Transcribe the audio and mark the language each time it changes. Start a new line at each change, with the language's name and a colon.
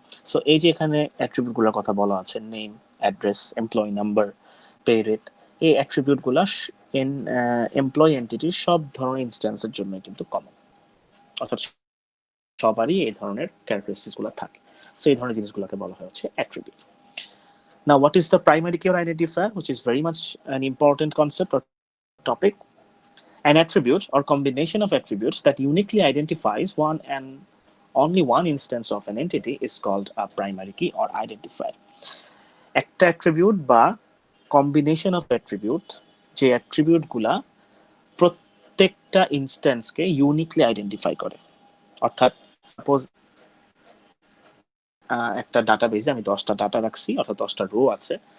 Bangla: So এই যে এখানে অ্যাট্রিবিউটগুলোর কথা বলা আছে, name, address, employee number, pay rate, এই অ্যাট্রিবিউটগুলো এমপ্লয় এন্টিটির সব ধরনের ইনস্ট্যান্সের জন্য কিন্তু কমন, অর্থাৎ সবারই এই ধরনের ক্যারেক্টারিস্টিক্স গুলো থাকে। সো এই ধরনের জিনিসগুলোকে বলা হয় হচ্ছে attribute.
English: Now, what is the primary key or identifier, which is very much an important concept or topic? An attribute or combination of attributes that uniquely identifies one and only one instance of an entity is called a primary key or identifier.
Bangla: একটা attribute বা combination of attribute, যে attribute গুলা প্রত্যেকটা ইনস্ট্যান্সকে uniquely identify করে। অর্থাৎ suppose একটা ডাটাবেজে আমি 10টা ডাটা রাখছি, অর্থাৎ 10টা রো আছে।